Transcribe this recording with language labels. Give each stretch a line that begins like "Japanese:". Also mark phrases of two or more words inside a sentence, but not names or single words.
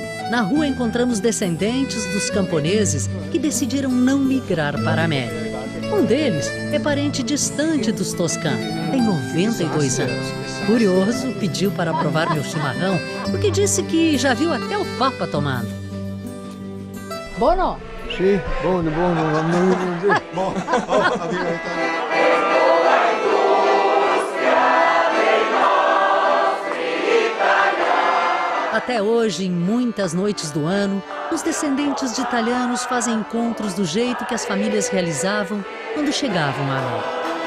Portuguese: Na rua encontramos descendentes dos camponeses que decidiram não migrar para a América. Um deles é parente distante dos Toscan, tem 92 anos. Curioso, pediu para provar meu chimarrão, porque disse que já viu até o Papa tomando.
Italian: Buono? Sì, buono.
Portuguese: Até hoje, em muitas noites do ano, os descendentes de italianos fazem encontros do jeito que as famílias realizavam quando chegavam à América.